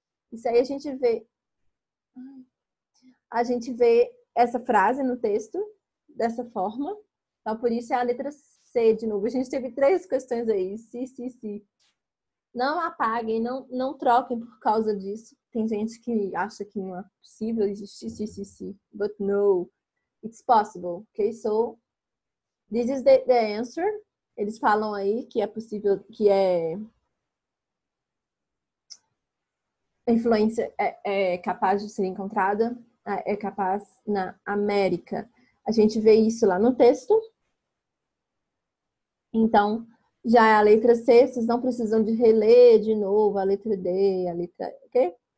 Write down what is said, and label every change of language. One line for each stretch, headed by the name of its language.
Portuguese: Isso aí a gente vê essa frase no texto dessa forma. Então, por isso é a letra C de novo. A gente teve 3 questões aí. Se. Não apaguem, não troquem por causa disso. Tem gente que acha que não é possível existir se.
English: But no, it's possible. Okay, so this is the answer.
Portuguese: Eles falam aí que é possível, que a influência é capaz de ser encontrada, é capaz na América. A gente vê isso lá no texto. Então, já é a letra C, vocês não precisam de reler de novo a letra D, a letra... Ok?